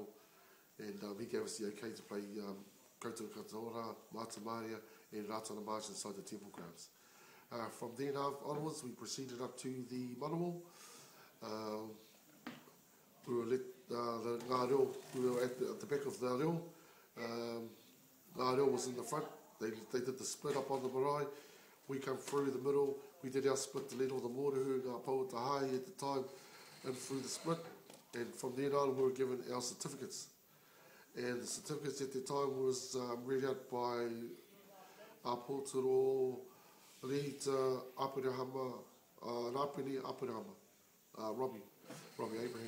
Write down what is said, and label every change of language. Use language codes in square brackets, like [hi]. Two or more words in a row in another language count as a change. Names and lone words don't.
[en] And he gave us the okay to play Koutou Katoa, Mata Maria, and Ratana March inside the temple grounds. From then onwards, we proceeded up to the Manawal. We were let the Ngā Reo, we were at the back of the reo. Ngā Reo was in the front. They did the split up on the marae. We come through the middle. We did our split to lead all the mōrehu, Ngā Pauatahae at the time, and through the split. And from then on, we were given our certificates. And the certificates at the time was read out by Apotoro Rita Apirahama, Rapini Apirahama, Robbie Abraham.